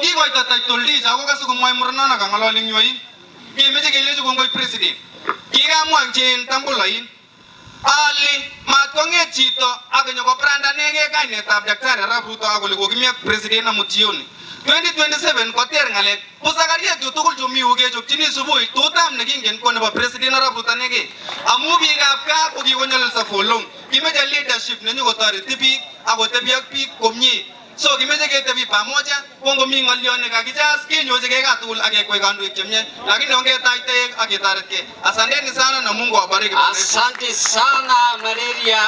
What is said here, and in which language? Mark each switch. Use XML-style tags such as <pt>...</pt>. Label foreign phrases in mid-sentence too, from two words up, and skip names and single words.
<kln>kikoito</kln> <en>title deed</en> <kln>ako kase komwoe murenon kang'ololi eng yoin kemeche kelechi kongoi president kikamwanchin tambulain ali mat kong'et chito akonyo kobrandanege kainetab Daktari Arap Ruto akole kokimi ak president amut jioni 2027 koter ng'alek pusakariek chu tugul chu mi yu kechopchini subui tutam nekingen ko nebo president Arap Ruto inegei amu biikab gaa ko kikonyolilso</kln> <en>for long</en> <kln>kimeche leadership nenyokotoreti biik akotebi ak biik komie so kimeche ketebi pamoja ko ngomi ng'olyon nekakichas kenyochigei gaa tugul ak kekwai kandoik chemie lakini ongetach toek ak ketoretkei.</kln> <sw>Asanteni sana na Mungu awabariki. Asante sana malaria.</sw>